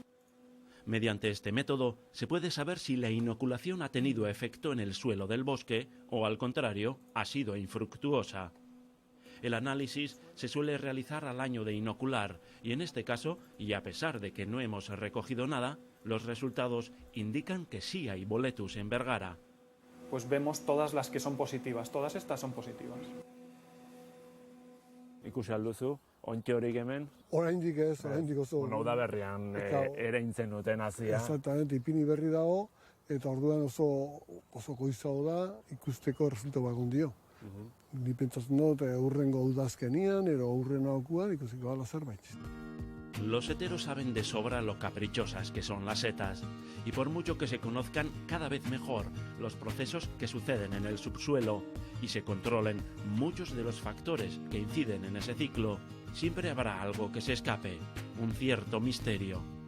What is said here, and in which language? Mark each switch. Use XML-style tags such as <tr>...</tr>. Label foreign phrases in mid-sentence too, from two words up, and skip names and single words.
<es>Mediante este método se puede saber si la inoculación ha tenido efecto en el suelo del bosque o, al contrario, ha sido infructuosa. El análisis se suele realizar al año de inocular y en este caso, y a pesar de que no hemos recogido nada, los resultados indican que sí hay Boletus en Vergara. Pues vemos todas las que son positivas, todas estas son positivas.</es> <eu>Ikusi alduzu, ontzi horik hemen, Oraindik ez, oraindik oso... udaberrian ereintzen duten hasia. Exactamente, ipini berri dago, eta orduan oso goizago da ikusteko resulta bakun dio. Ni pentsatzen dut hurrengo udazkenian, edo hurrengo aukuan ikusiko dela zerbait.</eu> <es>Los seteros saben de sobra lo caprichosas que son las setas, y por mucho que se conozcan cada vez mejor los procesos que suceden en el subsuelo y se controlen muchos de los factores que inciden en ese ciclo, siempre habrá algo que se escape, un cierto misterio.</es>